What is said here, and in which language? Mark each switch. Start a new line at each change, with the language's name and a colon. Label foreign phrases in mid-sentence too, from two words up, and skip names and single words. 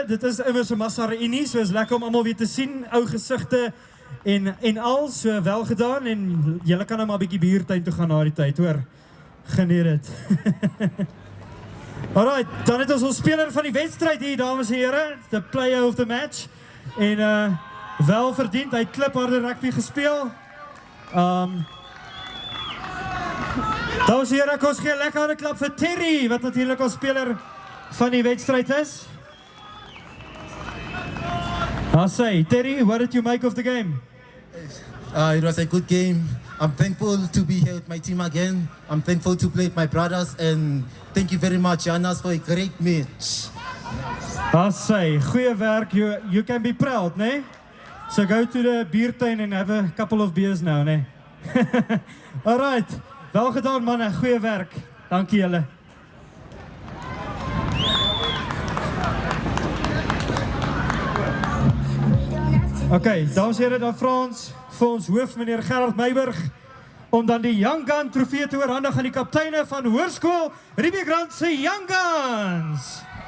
Afrikaans: Dit is immers 'n massa reunie, so is lekker om almal weer te sien, ou gesigte en al so wel gedaan en julle kan nou maar 'n bietjie buurtuin toe gaan na die tyd, hoor. Geniet dit. Alright, dan het ons speler van die wedstryd hier, dames en here,
English: the player of the match.
Afrikaans: En wel verdiend, hy het klipharde rugby gespeel. Dames en here, ons gee 'n lekker harde klap vir Terry, wat natuurlik ons speler van die wedstryd is.
English: I'll say, Terry, what did you make of the game? It was a good game. I'm thankful to be here with my team again. I'm thankful to play with my brothers, and thank you very much, Janas, for a great match. I'll say,
Afrikaans: goeie werk,
English: you can be proud, nee? So go to the biertuin and have a couple of beers now, nee?
Afrikaans: Alright, wel gedaan manne, goeie werk. Dankie julle. Oké, dames en heren, dan vra ons vir ons hoof, meneer Gerard Meiburg, om dan die Young Gun trofee te oorhandig aan die kapteine van Hoërskool Riebeekrand se Young Guns.